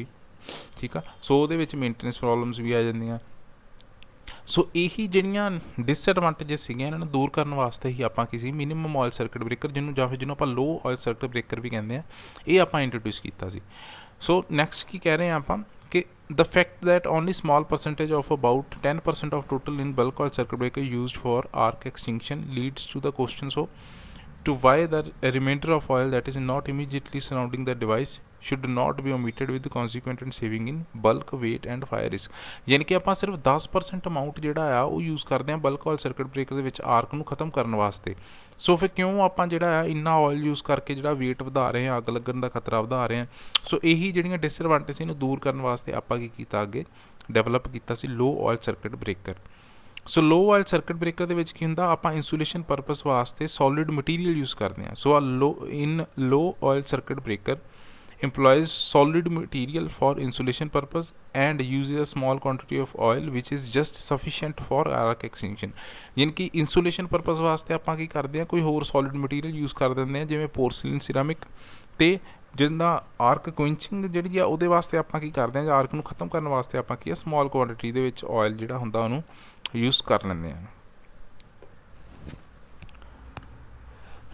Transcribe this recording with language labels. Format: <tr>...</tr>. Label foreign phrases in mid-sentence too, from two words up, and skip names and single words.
<pa>ਠੀਕ ਆ, ਸੋ ਉਹਦੇ ਵਿੱਚ</pa> <en>maintenance problems</en> <pa>ਵੀ ਆ ਜਾਂਦੀਆਂ। ਸੋ ਇਹੀ ਜਿਹੜੀਆਂ ਡਿਸਐਡਵਾਂਟੇਜਸ ਸੀਗੀਆਂ ਇਹਨਾਂ ਨੂੰ ਦੂਰ ਕਰਨ ਵਾਸਤੇ ਹੀ ਆਪਾਂ ਕਿਸੇ</pa> <en>minimum oil circuit breaker</en> <pa>ਜਿਹਨੂੰ ਆਪਾਂ</pa> <en>low oil circuit breaker</en> <pa>ਵੀ ਕਹਿੰਦੇ ਆ, ਇਹ ਆਪਾਂ ਇੰਟਰੋਡਿਊਸ ਕੀਤਾ ਸੀ। ਸੋ ਨੈਕਸਟ ਕੀ ਕਹਿ ਰਹੇ ਹਾਂ ਆਪਾਂ ਕਿ</pa> <en>the fact that only small percentage of about 10% of total in bulk oil circuit breaker used for arc extinction leads to the question to why the remainder of oil that is not immediately surrounding the device should not be omitted with the consequent and saving in bulk weight and fire risk।</en> <pa>ਯਾਨੀ ਕਿ ਆਪਾਂ ਸਿਰਫ 10% ਅਮਾਊਂਟ ਜਿਹੜਾ ਆ ਉਹ ਯੂਜ਼ ਕਰਦੇ ਹਾਂ</pa> <en>bulk oil circuit breaker</en> <pa>ਦੇ ਵਿੱਚ ਆਰਕ ਨੂੰ ਖਤਮ ਕਰਨ ਵਾਸਤੇ। ਸੋ ਫਿਰ ਕਿਉਂ ਆਪਾਂ ਜਿਹੜਾ ਆ ਇੰਨਾ</pa> <en>oil use</en> <pa>ਕਰਕੇ ਜਿਹੜਾ ਵੇਟ ਵਧਾ ਰਹੇ ਹਾਂ, ਅੱਗ ਲੱਗਣ ਦਾ ਖਤਰਾ ਵਧਾ ਰਹੇ ਹਾਂ। ਸੋ ਇਹੀ ਜਿਹੜੀਆਂ ਡਿਸਐਡਵਾਂਟੇਜ ਇਹਨੂੰ ਦੂਰ ਕਰਨ ਵਾਸਤੇ ਆਪਾਂ ਕੀ ਕੀਤਾ, ਅੱਗੇ ਡਿਵੈਲਪ ਕੀਤਾ ਸੀ</pa> <en>low oil circuit breaker.</en> <pa>ਸੋ</pa> <en>low oil circuit breaker</en> <pa>ਦੇ ਵਿੱਚ ਕੀ ਹੁੰਦਾ, ਆਪਾਂ</pa> <en>insulation purpose</en> <pa>ਵਾਸਤੇ</pa> <en>solid material use</en> <pa>ਕਰਦੇ ਹਾਂ।</pa> <en>so low oil circuit breaker employs solid material for insulation purpose and uses a small quantity of oil which is just sufficient for arc extinction।</en> <pa>ਯਾਨੀ ਕਿ</pa> <en>insulation purpose</en> <pa>ਵਾਸਤੇ ਆਪਾਂ ਕੀ ਕਰਦੇ ਹਾਂ, ਕੋਈ ਹੋਰ</pa> <en>solid material use</en> <pa>ਕਰ ਦਿੰਦੇ ਹਾਂ ਜਿਵੇਂ ਪੋਰਸਲਿਨ, ਸਿਰਾਮਿਕ, ਅਤੇ ਜਿੱਦਾਂ</pa> <en>arc quenching</en> <pa>ਜਿਹੜੀ ਆ ਉਹਦੇ ਵਾਸਤੇ ਆਪਾਂ ਕੀ ਕਰਦੇ ਹਾਂ, ਜਾਂ ਆਰਕ ਨੂੰ ਖਤਮ ਕਰਨ ਵਾਸਤੇ ਆਪਾਂ ਕੀ ਆ</pa> <en>small quantity</en> <pa>ਦੇ ਵਿੱਚ ਆਇਲ ਜਿਹੜਾ ਹੁੰਦਾ ਉਹਨੂੰ ਯੂਜ਼ ਕਰ ਲੈਂਦੇ ਹਾਂ।</pa>